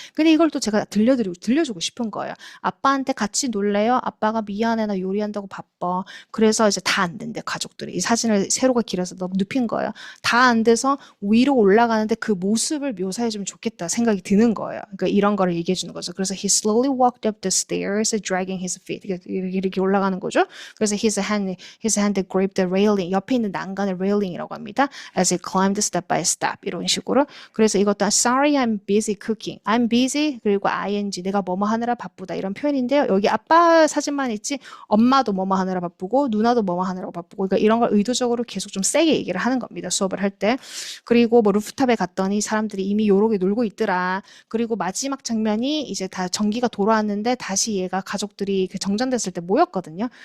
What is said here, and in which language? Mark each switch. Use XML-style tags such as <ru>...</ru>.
<ko>근데 이걸 또 제가 들려주고 싶은 거예요. 아빠한테 같이 놀래요? 아빠가 미안해, 나 요리한다고 바빠. 그래서 이제 다 안 된대, 가족들이. 이 사진을 세로가 길어서 너무 눕힌 거예요. 다 안 돼서 위로 올라가는데 그 모습을 묘사해주면 좋겠다 생각이 드는 거예요. 그러니까 이런 거를 얘기해 주는 거죠. 그래서</ko> <en>he slowly walked up the stairs, dragging his feet.</en> <ko>이렇게 올라가는 거죠. 그래서</ko> <en>his hand gripped the railing.</en> <ko>옆에 있는 난간을 railing이라고 합니다.</ko> <en>As he climbed step by step,</en> <ko>이런 식으로. 그래서 이것도</ko> <en>sorry, I'm busy cooking.</en> <ko>I'm busy, 그리고 ing, 내가 뭐뭐 하느라 바쁘다, 이런 표현인데요. 여기 아빠 사진만 있지 엄마도 뭐뭐 하느라 바쁘고 누나도 뭐뭐 하느라 바쁘고, 그러니까 이런 걸 의도적으로 계속 좀 세게 얘기를 하는 겁니다, 수업을 할 때. 그리고 뭐 루프탑에 갔더니 사람들이 이미 요렇게 놀고 있더라. 그리고 마지막 장면이 이제 다 전기가 돌아왔는데 다시 얘가 가족들이 그 정전됐을 때 모였거든요.</ko>